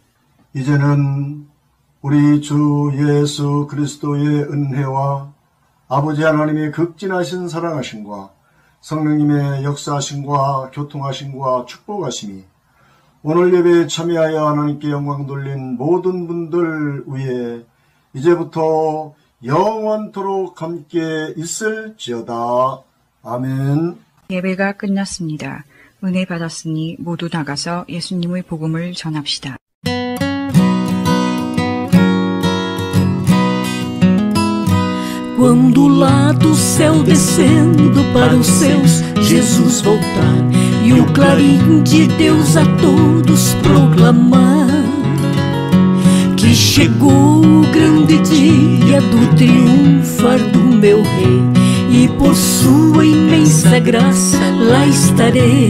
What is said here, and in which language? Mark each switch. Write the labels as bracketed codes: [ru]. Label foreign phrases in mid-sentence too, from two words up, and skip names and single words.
[ko] 이제는 우리 주 예수 그리스도의 은혜와 아버지 하나님의 극진하신 사랑하심과 성령님의 역사하심과 교통하심과 축복하심이 오늘 예배에 참여하여 하나님께 영광 돌린 모든 분들 위에 이제부터 영원토록 함께 있을지어다. 아멘. 예배가 끝났습니다. 은혜 받았으니 모두 나가서 예수님의 복음을 전합시다. [pt] Quando lá do céu descendo para os céus Jesus voltar e o clarim de Deus a todos proclamar que chegou o grande dia do triunfar do meu rei e por sua imensa graça lá estarei.